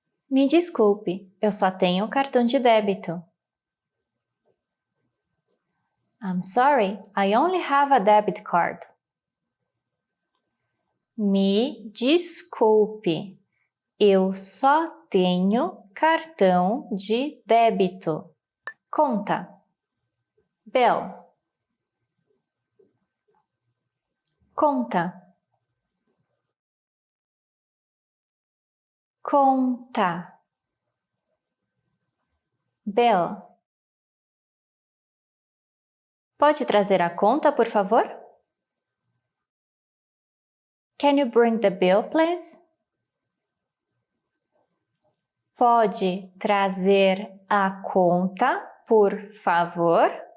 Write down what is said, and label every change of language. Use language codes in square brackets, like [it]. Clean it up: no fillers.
[pt] Me desculpe, eu só tenho cartão de débito. [en] I'm sorry, I only have a debit card. [pt] Me desculpe, eu só tenho cartão de débito. Conta. Bill. Conta. Conta. [en] Bill. [pt] Pode trazer a conta, por favor? [en] Can you bring the bill, please? [pt] Pode trazer a conta, por favor?